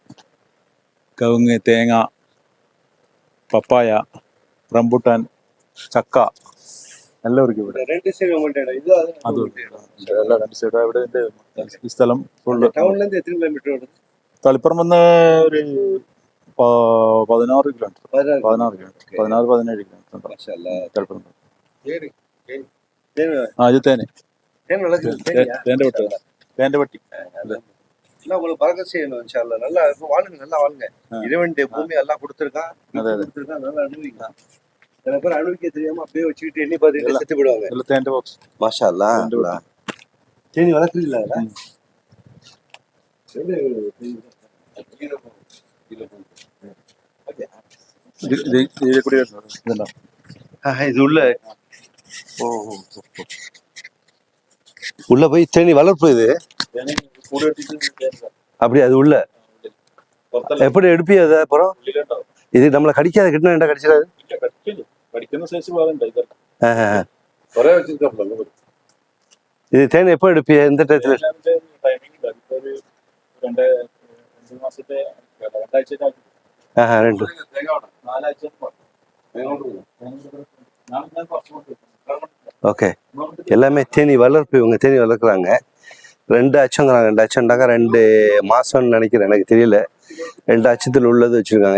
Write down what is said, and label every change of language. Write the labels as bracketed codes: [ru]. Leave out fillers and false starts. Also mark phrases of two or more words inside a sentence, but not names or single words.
[ml] കവുങ്ങ്, തേങ്ങ, പപ്പായ, റംബുട്ടാൻ, ചക്ക എല്ലാം ഒരുക്കും ഇവിടെ. അത് എല്ലാം 2 സൈഡ്. ഇവിടെ ഈ സ്ഥലം ഫുള്ള്. ടൗണിലെന്ത് എത്ര കിലോമീറ്റർ? തളിപ്പറമ്പ് ഒരു 16 കിലോമീറ്റർ 16 കിലോമീറ്റർ 17 കിലോമീറ്റർ [ar] ما شاء الله. [ml] തളിപ്പറമ്പ്. [ta] தேனி தேனி [ml] ഇത് തേന് [ta] தேன் வளர்க்குறது தேனியா? [ml] തേന്റെ വെട്ടി തേന്റെ വെട്ടി. [ta] எல்லாம் உங்களுக்கு பறக்க செய்யணும் [ar] إن شاء الله. [ta] நல்லா இருக்கும், வாழுங்க, நல்லா வாழுங்க. இறைவனுடைய பூமி எல்லாம் கொடுத்துருக்கான், [ml] അതെ അതെ [ta] கொடுத்துருக்கான், நல்லா அனுபவிக்கலாம். சில பேர் அனுபவிக்க தெரியாம அப்படியே வச்சுக்கிட்டு எண்ணி பார்த்துட்டு செத்து போயிடுவாங்க. [ml] ഇതിൽ തേന്റെ ബോക്സ്. [ar] ما شاء الله. [ta] தேன் அல்லாஹ். தேனி வளர்க்குறீங்களா அதுல? [ml] ഇതിലെ കൂടി വരുന്നത് ഇതുണ്ടോ? [ta] இது உள்ள உள்ள போய் தேனி வளர்ப்பு இது [ml] തേന് കൂടി വെട്ടിട്ട് [ta] அப்படி அது உள்ள [ml] പുറത്തല്ല [ta] எப்படி எடுப்பிய அதை அப்புறம் [ml] ഉള്ളിലുണ്ടാവും. [ta] இது நம்மளை கடிக்காத கிட்ட என்ன கடிச்சிடாது? [ml] ഇല്ല, കടിക്കില്ല. കടിക്കുന്ന സൈസ് വേറെ ഉണ്ട് ഇതൊക്കെ. കുറെ വെച്ചിരിക്കണല്ലോ [ta] இது தேன் எப்போ எடுப்பிய எந்த டயத்துல? [ml] ടൈമിംഗ് ഉണ്ട്. അതിപ്പോ ഒരു രണ്ട് മാസത്തെ രണ്ടാഴ്ച [ta] ரெண்டு [ml] 4 ആഴ്ച [ta] ஓகே. எல்லாமே தேனி வளர்ப்பு, இவங்க தேனி வளர்க்குறாங்க. 2 அச்சங்கிறாங்க. 2 அச்சம்டாக்கா 2 மாசம்னு நினைக்கிறேன், எனக்கு தெரியல. 2 அச்சத்தில் உள்ளது வச்சிருக்காங்க.